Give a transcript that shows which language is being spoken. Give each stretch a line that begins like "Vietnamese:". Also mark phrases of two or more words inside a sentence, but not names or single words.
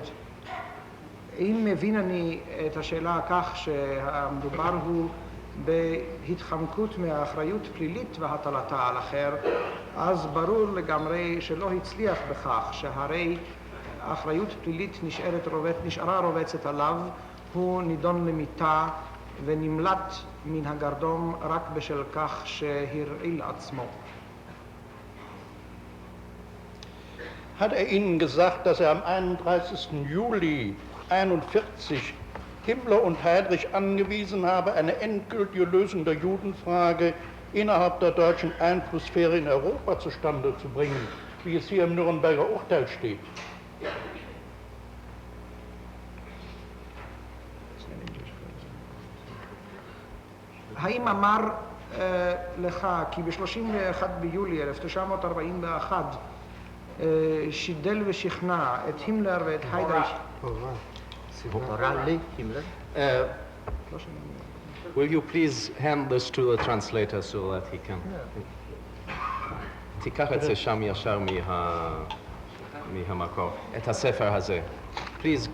Hebrew: אם מבין אני את השאלה כך שהמדובר הוא בהתחמקות מהאחריות פלילית והטלתה על אחר, אז ברור לגמרי שלא הצליח בכך, שהרי האחריות פלילית נשארה רובצת עליו, הוא נידון למיתה ונמלט מן הגרדום רק בשל כך שהרעיל עצמו.
German: Hat Ihnen gesagt, dass am 31. Juli 1941 Himmler und Heydrich angewiesen habe, eine endgültige Lösung der Judenfrage innerhalb der deutschen Einflusssphäre in Europa zustande zu bringen, wie es hier im Nürnberger Urteil steht?
Hebrew: האם אמר לך כי ב-31 ביולי 1941 שידל ושכנע את הימלר ואת היידריך?
English: Will you please hand this to the translator so that he can...
Hebrew: תיקח את זה שם ישר מהמקור, את הספר הזה. Please.